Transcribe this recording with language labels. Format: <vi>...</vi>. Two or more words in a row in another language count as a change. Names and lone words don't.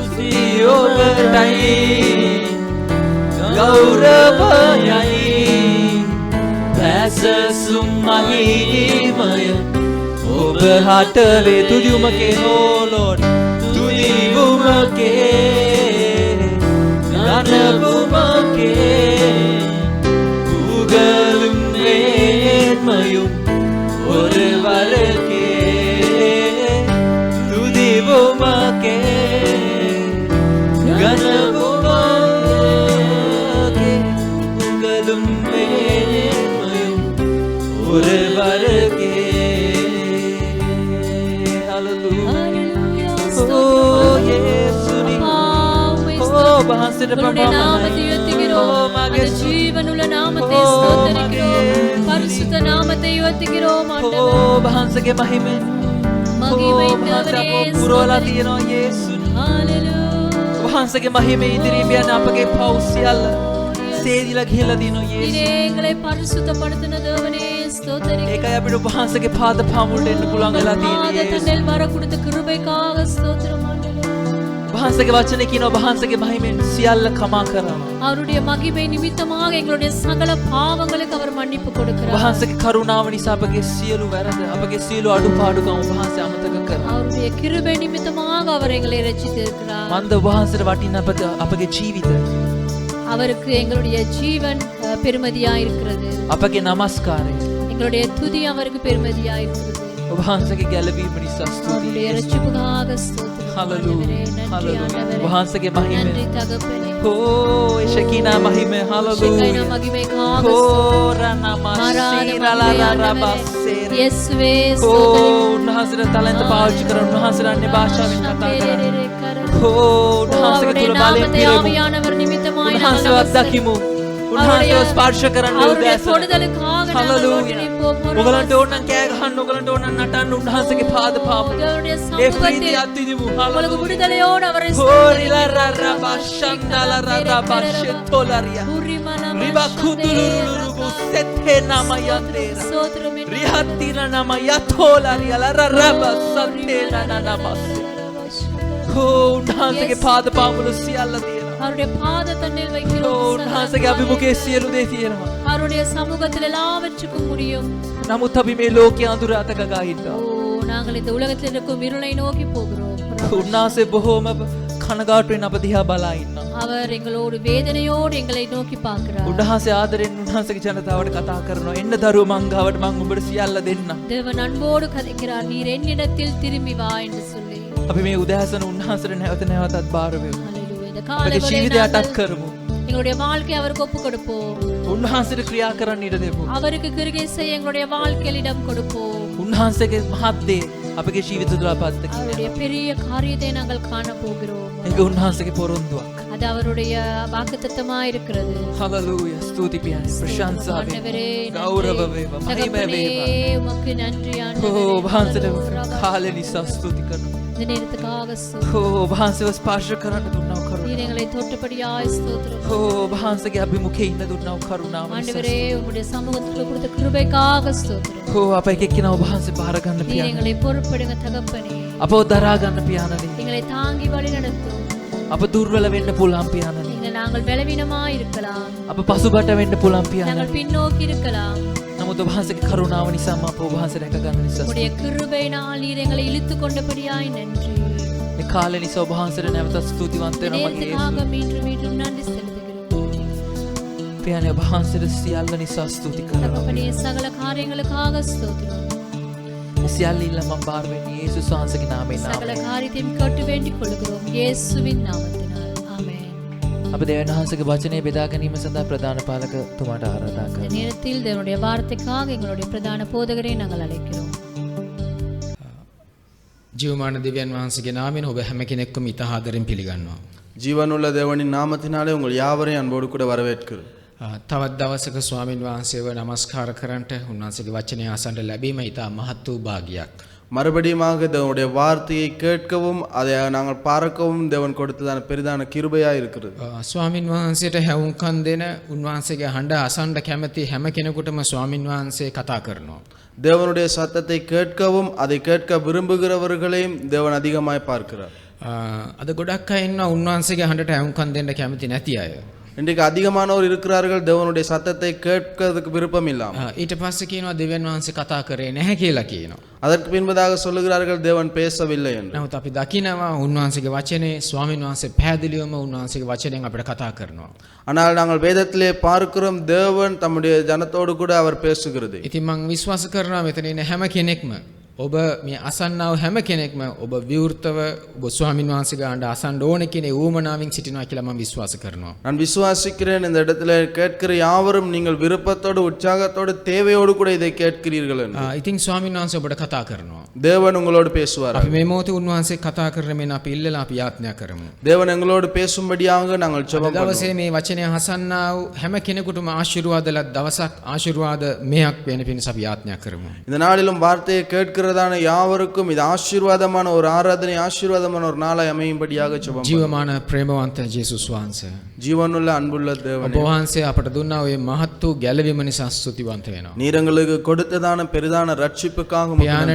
<si>ස්තුතිය ඔබටයි ගෞරවයයි පැසසුම් මහිමය ඔබ හට වේ.</si> <ta>துதி உமக்கே</ta> <en>oh Lord.</en> <ta>துதி உமக்கே கனம் உமக்கே புகழும் வேண்மையும் ஒருவருக்கே. துதி உமக்கே கனவுமக்கே புகழும் வேண்மையும் ஒருவருக்கே. ஹalleluya. Oh இயேசுவே. உம்முடைய நாமத்தை உயர்த்துகிறோம். அந்த ஜீவனுள்ள நாமத்தை ஸ்தோத்திரிக்கிறோம். பரிசுத்த நாமத்தை உயர்த்துகிறோம் ஆண்டவரே.</ta> <si>වහන්සේගේ මහිමය</si> <ta>மகிமை</ta> <si>පුරවලා තියෙනවා යේසුනි.</si> <ta>ஹalleluya.</ta> <si>වහන්සේගේ මහිමය ඉදිරියේ යන අපගේ පව් සියල්ල සේදිලා ගිහලා දිනෝ යේසුස්.</si> <ta>நீரே எங்களை பரிசுத்தப்படுத்தின தேவனே ஸ்தோத்திரிக்கிறோம்.</ta> <si>ඒකයි අපිට වහන්සේගේ පාද පාමුලට එන්න පුළුවන් වෙලා තියෙන්නේ.</si> <ta>பாதத்தண்டில் வர கொடுத்த கிருபைக்காக ஸ்தோத்திரம் ஆண்டவரே.</ta> <si>වහන්සේගේ වචනේ කියනවා වහන්සේගේ මහිමෙන් සියල්ල කමා කරනවා.</si> <ta>அவருடைய மகிமை நிமித்தமாக எங்களுடைய சகல பாவங்களுக்கு அவர் மன்னிப்பு கொடுக்கிறார்.</ta> <si>වහන්සේගේ කරුණාව නිසා අපගේ සියලු වැරදි අපගේ සියලු අඩුපාඩුකම් වහන්සේ අමතක කරනවා.</si> <ta>அவருடைய கிருபை நிமித்தமாக அவர் எங்களை ரட்சித்திருக்கிறார்.</ta> <si>මන්ද වහන්සේට වටින අපගේ ජීවිත</si> <ta>அவருக்கு எங்களுடைய ஜீவன் பெருமதியாய் இருக்கிறது.</ta> <si>අපගේ නමස්කාරය</si> <ta>எங்களுடைய துதி அவருக்கு பெருமதியாய் இருக்கிறது.</ta> <si>වහන්සේගේ ගැලවීම නිසා</si> <ta>அவருடைய</ta> <si>ස්තුතියි.</si> <ta>ரட்சிப்புக்காக ஸ்தோத்திரம். Hallelujah. நன்றி ஆண்டவரே.</ta> <si>වහන්සේගේ මහිමය.</si> <ta>நன்றி தகப்பனே.</ta> <si>ඕ ඒ ශකීනා මහිමය.</si> <ta>ஷெக்கைனா Hallelujah. மகிமைக்காக ඕ ஸ்தோத்திரம். රනමස්සීරලලරබස්සේ. இயேசுவே ඕ ஸ்தோத்திரம்.</ta> <si>උන්වහන්සේට තලන්ත පාවිච්චි කරන උන්වහන්සේට අන්‍ය භාෂාවෙන් කතා කරන්න. ඕ උන්වහන්සේගේ</si> <ta>அவருடைய</ta> <si>තුල බලයෙන්</si> <ta>நாமத்தை</ta> <si>පිරෙමු.</si> <ta>ஆவியானவர் நிமித்தமாய்</ta> <si>උන්වහන්සේව අත්දකිමු. උන්වහන්සේව ස්පර්ශ කරන්න</si> <ta>அவருடைய</ta> <si>උදෑසන.</si> <ta>தொடுதலுக்காக நாங்கள் Hallelujah. ஒன்று நிற்போம்.</ta> <si>ඔගලන්ට ඕන නම් කෑ ගහන්න, ඔගලන්ට ඕන නම් නටන්න උන්වහන්සේගේ පාද පාමුල.</si> <ta>அவருடைய</ta> <si>ඒ</si> <ta>சமூகத்தில்</ta> <si>ප්‍රීතිය අත්විඳිමු.</si> <ta>உங்களுக்கு Hallelujah. விடுதலையோடு அவரை හෝරිලා රරබා ශන්දලා රරබා ෂෙතොලරියා. රිබා කුදුරුරුරුබු සෙතේ නම යන්දේරා. රිහත්තින නම යතෝලරියා රරබා සතේන නනබස්.</ta> <si>උන්වහන්සේගේ පාද පාමුල සියල්ල තියෙනවා.</si> <ta>அவருடைய பாத தண்ணில் வைக்கிறோம்.</ta> <si>උන්වහන්සේගේ අභිමුඛයේ සියලු දේ තියෙනවා.</si> <ta>அவருடைய சமூகத்தில் எல்லாவற்றுக்கும் முடியும்.</ta> <si>නමුත් අපි මේ ලෝකයේ අඳුර අතකගා ඉන්නවා.</si> <ta>நாங்கள் இந்த உலகத்தில் இருக்கும் இருளை நோக்கி போகிறோம்.</ta> <si>උන්වහන්සේ බොහෝම කනගාටුවෙන් අප දිහා බලා ඉන්නවා.</si> <ta>அவர் எங்களோடு வேதனையோடு எங்களை நோக்கி பார்க்கிறார்.</ta> <si>උන්වහන්සේ ආදරෙන් උන්වහන්සේගේ ජනතාවට කතා කරනවා. එන්න දරුවෝ මං ගාවට මං උඹට සියල්ල දෙන්නම්.</si> <ta>தேவன் அன்போடு கதைக்கிறார். நீர் என்னிடத்தில் திரும்பி வா என்று சொல்லி.</ta> <si>අපි මේ උදෑසන උන්වහන්සේට නැවත නැවතත් බාර වෙමු.</si> <ta>ஹalleluya. இந்த</ta> <si>අපේ</si> <ta>காலை</ta> <si>ජීවිතය අටක් කරමු.</si> <ta>எங்களுடைய வாழ்க்கை அவருக்கு ஒப்பு கொடுப்போம்.</ta> <si>උන්වහන්සේට ක්‍රියා කරන්න ඉඩ දෙමු.</si> <ta>அவருக்கு கிருகை செய்ய எங்களுடைய வாழ்க்கையில் இடம் கொடுப்போம்.</ta> <si>උන්වහන්සේගේ මහත් දේ අපගේ ජීවිත තුළ අපත්</si> <ta>அவருடைய பெரிய காரியத்தை நாங்கள் காண போகிறோம்.</ta> <si>ඒක උන්වහන්සේගේ පොරොන්දුවක්.</si> <ta>அது அவருடைய வாக்குத்தத்தமா இருக்கிறது.</ta> <si>හලලූයා. ස්තුති පියාණන්. ප්‍රශංසා</si> <ta>ஆண்டவரே,</ta> <si>වේවා. ගෞරව වේවා. මහිම</si> <ta>தகப்பனே,</ta> <si>වේවා.</si> <ta>உமக்கு நன்றி ඕ ஆண்டவரே.</ta> <si>වහන්සේට කාලේ නිසා ස්තුති කරනවා.</si> <ta>இந்த நேரத்துக்காக ஸ்தோத்திரம்.</ta> <si>ඕ වහන්සේව ස්පර්ශ කරන්න දුන්නව කරුණාව.</si> <ta>நீர் எங்களை தொட்டபடியாய் ஸ்தோத்திரம்.</ta> <si>ඕ වහන්සේගේ අභිමුඛයේ ඉන්න දුන්නව කරුණාව.</si> <ta>ஆண்டவரே, உம்முடைய சமூகத்தில் கொடுத்த கிருபைக்காக ஸ்தோத்திரம்.</ta> <si>ඕ අප එක එක්කිනව වහන්සේ බාර ගන්න</si> <ta>நீர்</ta> <si>පියාණන්.</si> <ta>எங்களை பொறுப்படுங்க தகப்பனே.</ta> <si>අපව දරා ගන්න පියාණනි.</si> <ta>எங்களை தாங்கி வழி நடத்தும்.</ta> <si>අප දුර්වල වෙන්න පුළුවන් පියාණනි.</si> <ta>நாங்கள் பலவீனமாய் இருக்கலாம்.</ta> <si>අප පසුබට වෙන්න පුළුවන් පියාණනි.</si> <ta>நாங்கள் பின்னோக்கி இருக்கலாம்.</ta> <si>නමුත් වහන්සේගේ කරුණාව නිසාම අපව වහන්සේ රැක ගන්න නිසා.</si> <ta>உம்முடைய கிருபையினால் நீர் எங்களை இழுத்து கொண்டபடியாய் நன்றி.</ta> <si>මේ කාලේ නිසා ඔබ වහන්සේට නැවතත් ස්තුතිවන්ත වෙනවා මගේ</si> <ta>நேரத்துக்காக</ta> <si>යේසුස්.</si> <ta>மீண்டும் மீண்டும் நன்றி செலுத்துகிறோம்.</ta> <si>පියාණනි ඔබ වහන්සේට සියල්ල නිසා ස්තුති කරනවා.</si> <ta>தகப்பனே, சகல காரியங்களுக்காக ஸ்தோத்திரம்.</ta> <si>මේ සියල්ල ඉල්ල මම බාර වෙන්නේ යේසුස් වහන්සේගේ නාමයෙන්.</si> <ta>சகல காரியத்தையும் கேட்டு வேண்டிக் கொள்கிறோம் இயேசுவின் நாமத்தினால். ஆமென்.</ta> <si>අප දෙවියන් වහන්සේගේ වචනේ බෙදා ගැනීම සඳහා ප්‍රධාන පාලකතුමාට ආරාධනා</si> <ta>இந்த</ta> <si>කරනවා.</si> <ta>நேரத்தில் தேவனுடைய வார்த்தைக்காக எங்களுடைய பிரதான போதகரை நாங்கள் அழைக்கிறோம்.</ta> <si>ජීවමාන දෙවියන් වහන්සේගේ නාමයෙන් ඔබ හැම කෙනෙක්ම ඉතා ආදරෙන් පිළිගන්නවා.</si> <ta>ஜீவனுள்ள தேவனின் நாமத்தினாலே உங்கள் யாவரையும் அன்போடு கூட வரவேற்கிறேன்.</ta> <si>තවත් දවසක ස්වාමින් වහන්සේව නමස්කාර කරන්නට උන්වහන්සේගේ වචනය අසන්නට ලැබීම ඉතා මහත් වූ භාග්‍යයක්.</si> <ta>மறுபடியுமாக தேவனுடைய வார்த்தையை கேட்கவும் அதை நாங்கள் பார்க்கவும் தேவன் கொடுத்ததான பெரிதான கிருபையாக இருக்கிறது.</ta> <si>ස්වාමින් වහන්සේට හැවුම්කන් දෙන උන්වහන්සේගේ හඬ අසන්න කැමති හැම කෙනෙකුටම ස්වාමින් වහන්සේ කතා කරනවා.</si> <ta>தேவனுடைய சத்தத்தை கேட்கவும் அதை கேட்க விரும்புகிறவர்களையும் தேவன் அதிகமாய் பார்க்கிறார்.</ta> <si>අද ගොඩක් අය ඉන්නවා උන්වහන්සේගේ හඬට හැවුම්කන් දෙන්න කැමති නැති අය.</si> <ta>இன்றைக்கு அதிகமானோர் இருக்கிறார்கள் தேவனுடைய சத்தத்தை கேட்கிறதுக்கு விருப்பம் இல்லாம.</ta> <si>ඊට පස්සේ කියනවා දෙවියන් වහන්සේ කතා කරේ නැහැ කියලා කියනවා.</si> <ta>அதற்கு பின்பதாக சொல்லுகிறார்கள் தேவன் பேசவில்லை என்று.</ta> <si>නමුත් අපි දකිනවා උන්වහන්සේගේ වචනේ ස්වාමින් වහන්සේ පැහැදිලිවම උන්වහන්සේගේ වචනෙන් අපිට කතා කරනවා.</si> <ta>ஆனால் நாங்கள் வேதத்திலே பார்க்கிறோம் தேவன் தம்முடைய ஜனத்தோடு கூட அவர் பேசுகிறது.</ta> <si>ඉතින් මම විශ්වාස කරනවා මෙතන ඉන්න හැම කෙනෙක්ම ඔබ මේ අසන්නව හැම කෙනෙක්ම ඔබ විවෘතව ඔබ ස්වාමින් වහන්සේගේ අඬ අසන්න ඕන කියන ඌමනාවෙන් සිටිනවා කියලා මම විශ්වාස කරනවා.</si> <ta>நான் விசுவாசிக்கிறேன் இந்த இடத்துல கேட்கிற யாவரும் நீங்கள் விருப்பத்தோடு உற்சாகத்தோடு தேவையோடு கூட இதை கேட்கிறீர்கள் என்று.</ta> <si>ඉතින් ස්වාමින් වහන්සේ ඔබට කතා කරනවා.</si> <ta>தேவன் உங்களோடு பேசுவார்.</ta> <si>අපි මේ මොහොතේ උන්වහන්සේ කතා කරන මෙන්න අපි ඉල්ලලා අපි යාඥා කරමු.</si> <ta>தேவன் எங்களோடு பேசும்படியாக நாங்கள் ஜெபம் பண்ணுவோம்.</ta> <si>දවසේ මේ වචනය අසන්නා වූ හැම කෙනෙකුටම ආශිර්වාද ලත් දවසක් ආශිර්වාද මෙයක් වෙන පිණිස අපි යාඥා කරමු.</si> <ta>இந்த நாளிலும் வார்த்தையை கேட்கிறதான யாவருக்கும் இது ஆசீர்வாதமான ஒரு ஆராதனை, ஆசீர்வாதமான ஒரு நாளாய் அமையும்படியாக ஜெபம் பண்ணுவோம்.</ta> <si>ජීවමාන ප්‍රේමවන්ත ජේසුස් වහන්සේ</si> <ta>ஜீவனுள்ள அன்புள்ள</ta> <si>ඔබ</si> <ta>தேவனே,</ta> <si>වහන්සේ අපට දුන්නා ඔය මහත් වූ ගැලවීම නිසා ස්තුතිවන්ත වෙනවා.</si> <ta>நீர் எங்களுக்கு கொடுத்ததான பெரிதான ரட்சிப்புக்காக உமக்கு நன்றி</ta>